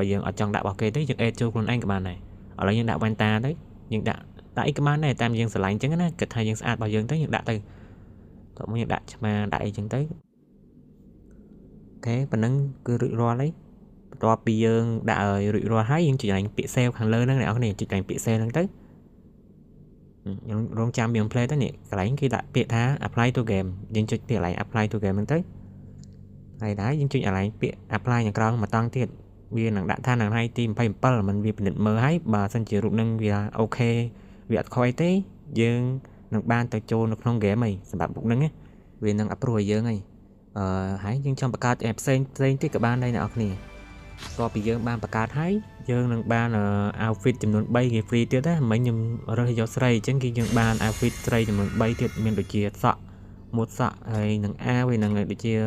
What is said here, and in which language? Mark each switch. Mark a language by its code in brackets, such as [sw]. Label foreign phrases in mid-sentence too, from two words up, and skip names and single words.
[km] យើងអត់ចង់ដាក់របស់គេទេយើង add ចូលខ្លួនឯងក៏បានដែរឥឡូវយើងដាក់ Vanta ទៅយើងដាក់អីក៏បានដែរតាមយើងស្រឡាញ់អញ្ចឹងណាគិតថាយើងស្អាតរបស់យើងទៅយើងដាក់ទៅតោះមកយើងដាក់ឆ្មាដាក់អីអញ្ចឹងទៅអូខេប៉ុណ្ណឹងគឺរួចរាល់ហើយ បន្ទាប់ពីយើងដាក់ឲ្យរួចរាល់ហើយយើងចុចកន្លែងពាក្យ save ខាងលើហ្នឹងអ្នកនរគ្នាចុចកន្លែងពាក្យ save ហ្នឹងទៅយើងរងចាំយើង play ទៅនេះកន្លែងគេដាក់ពាក្យថា [en] apply to [km] game យើងចុចពាក្យកន្លែង [en] apply to game [km] ហ្នឹងទៅហើយដែរយើងចុចកន្លែងពាក្យ apply ខាងក្រោមមកតង់ទៀតវានឹងដាក់ថានៅថ្ងៃទី27មិនវាពិនិត្យមើលហើយ បើសិនជារូបហ្នឹងវាអូខេវាអត់ខុសអីទេយើងនឹងបានទៅចូលនៅក្នុង game ហីសម្រាប់មុខហ្នឹងវានឹង approve ឲ្យយើងហីហើយយើងចង់បង្កើត app ផ្សេងទៀតក៏បានដែរអ្នកនរគ្នាតោះពីយើងបានបង្កើតហើយយើងនឹងបាន outfit ចំនួន3គេ free ទៀតណាមិញខ្ញុំរើសយកស្រីអញ្ចឹងគឺយើងបាន outfit ស្រីចំនួន3ទៀតមានដូចជាសក់មួតសក់ហើយនឹងអាវហើយនឹងដូចជា